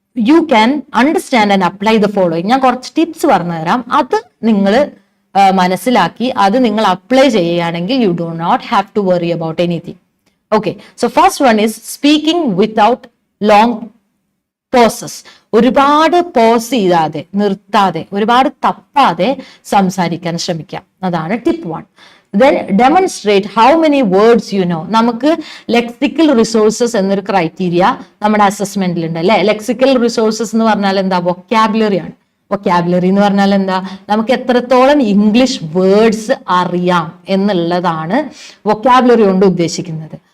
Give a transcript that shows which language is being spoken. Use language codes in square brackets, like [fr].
[en] You can understand and apply the following. [ml] ഞാൻ കുറച്ച് tips പറഞ്ഞു തരാം, അത് നിങ്ങൾ മനസ്സിലാക്കി അത് നിങ്ങൾ അപ്ലൈ ചെയ്യുകയാണെങ്കിൽ [en] You do not have to worry about anything. Okay, so first one is speaking without long pauses. [ml] ഒരുപാട് പോസ് ചെയ്യാതെ, നിർത്താതെ, ഒരുപാട് തപ്പാതെ സംസാരിക്കാൻ ശ്രമിക്കാം. അതാണ് tip 1. [en] Then demonstrate how many words you know. [ml] നമുക്ക് ലെക്സിക്കൽ റിസോഴ്സസ് എന്നൊരു ക്രൈറ്റീരിയ നമ്മുടെ അസസ്മെന്റിൽ ഉണ്ട്, അല്ലെ. ലെക്സിക്കൽ റിസോഴ്സസ് എന്ന് പറഞ്ഞാൽ എന്താ, വൊക്കാബുലറി ആണ്. വൊക്കാബുലറി എന്ന് പറഞ്ഞാൽ എന്താ, നമുക്ക് എത്രത്തോളം ഇംഗ്ലീഷ് വേർഡ്സ് അറിയാം എന്നുള്ളതാണ് വൊക്കാബുലറി കൊണ്ട് ഉദ്ദേശിക്കുന്നത്.